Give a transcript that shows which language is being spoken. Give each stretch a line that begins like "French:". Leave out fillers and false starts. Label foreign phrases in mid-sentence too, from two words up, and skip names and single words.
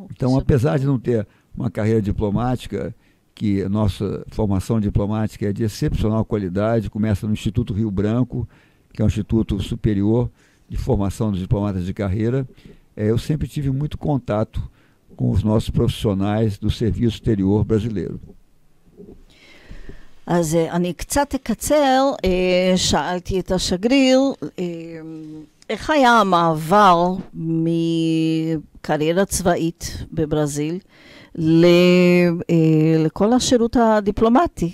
Portuguese: Então, apesar de não ter uma carreira diplomática, que a nossa formação diplomática é de excepcional qualidade, começa no Instituto Rio Branco, que é um instituto superior de formação dos diplomatas de carreira, eu sempre tive muito contato com os nossos profissionais do serviço exterior brasileiro.
Hebrew: אז אני קצת אקצר, שאלתי את השגריר, איך היה המעבר מקריירה צבאית בברזיל לכל השירות הדיפלומטי?